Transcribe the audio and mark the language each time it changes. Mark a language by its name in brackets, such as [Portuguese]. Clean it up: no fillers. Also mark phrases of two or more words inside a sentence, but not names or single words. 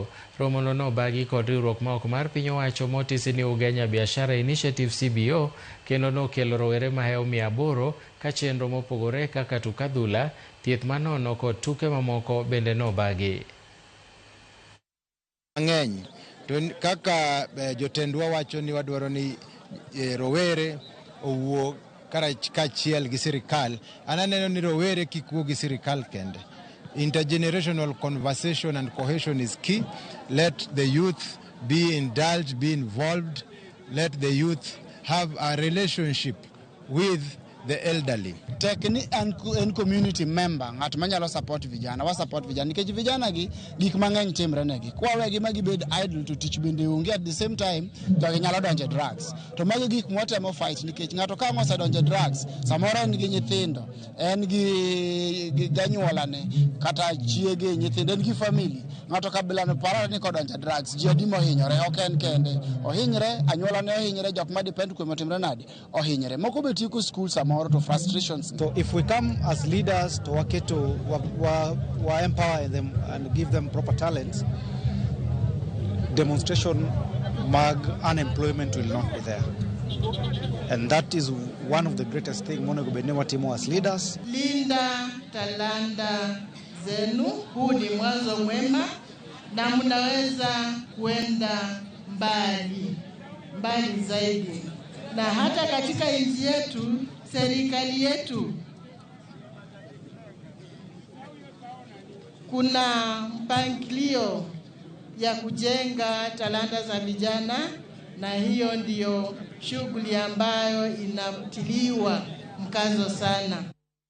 [Luo (Kenya and Tanzania)] Romono nobagi kod riwruok ma ok mar piny owacho motisi ni Ugenya Biashara Initiative CBO kendo nokelo rowere maheo 800 ka chenro mopogore kaka tuk adhula, thieth manono kod tuke mamoko bende nobagi. Ng'eny to kaka jotendwa wacho ni wadwaro ni rowere owuok kachiel gi sirikal. Ananeno ni rowere kik wuo gi sirikal kende. [English] Intergenerational conversation and cohesion is key. Let the youth be indulged, be involved. Let the youth have a relationship with the elderly. [Luo (Kenya and Tanzania)] Tekni en [English] community member [Luo (Kenya and Tanzania)] ngat manyalo support vijana, wa support vijana nikech vijana gi gik mang'eny timre negi. Kwawegi magi bed idle to teach bende onge [English] at the same time [Luo (Kenya and Tanzania)] to ginyalo donje drugs. To magi gik mwatemo fight nikech ngato ka ngose donje drugs, samoro en gi nyithindo, en gi ganyuolane kata chiege nyithindo, en gi family. Ngato kabila no parore ni kodonje drugs, ji adi mohinyore, ok en kende. Ohinyre, anyuolane ohinyre, jok ma depend kuom timre nade ohinyre. Moko be tieko school samoro to frustrations. [English] So if we come as leaders to work to empower them and give them proper talents, demonstration mag unemployment will not be there. And that is one of the greatest things [Luo (Kenya and Tanzania)] Monego Benewa Timo [English] as leaders. [Swahili] Linda talanta zenu, huu ni mwanzo mwema na mnaweza kuenda mbali zaidi. Na hata katika nchi yetu, serikali yetu, kuna mpangilio ya kujenga talanta za vijana, na hiyo ndiyo shughuli ambayo inatiliwa mkazo sana.